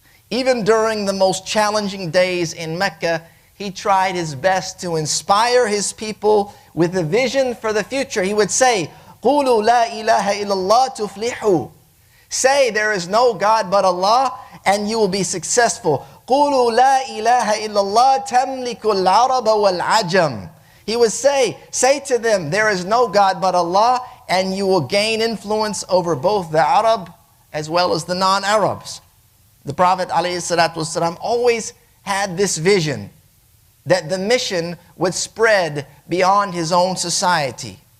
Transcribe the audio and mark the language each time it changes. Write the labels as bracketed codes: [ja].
[en] Even during the most challenging days in Mecca, he tried his best to inspire his people with a vision for the future. He would say, [ar] قُولُوا لَا إِلَهَ إِلَّا اللَّهُ تُفْلِحُوا. [en] Say there is no God but Allah and you will be successful. [ar] قولوا لا إله إلا الله تملك العرب والعجم. [en] He would say to them, there is no God but Allah, and you will gain influence over both the Arab as well as the non-Arabs. The Prophet ﷺ always had this vision that the mission would spread beyond his own society.